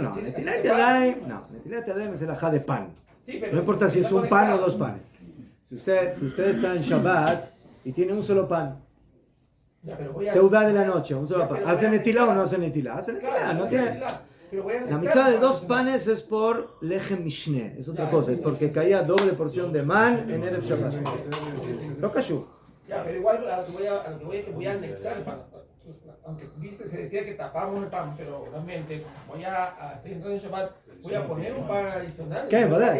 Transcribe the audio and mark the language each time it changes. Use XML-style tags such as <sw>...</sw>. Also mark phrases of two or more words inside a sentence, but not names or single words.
<es>No,</es> <he>נטילת ידיים</he> <es>es el ajá de pan. No importa si es un pan o dos panes. Si usted está en Shabbat y tiene un solo pan, seudá de la noche, un solo pan, ¿hace netilá o no hace netilá? Hace netilá, no tiene... La mitzvah de dos panes es por</es> <he>לחם משנה,</he> <es>es otra cosa, es porque caía doble porción de man en</es> <he>ערב שבת.</he> <es>Lo cayó. Ya, pero igual a lo que voy es que voy a anexar el pan. Aunque se decía que tapamos el pan, pero realmente estoy entrando en Shabbat, voy a poner un pan adicional. ¿Qué? ¿Verdad?</es>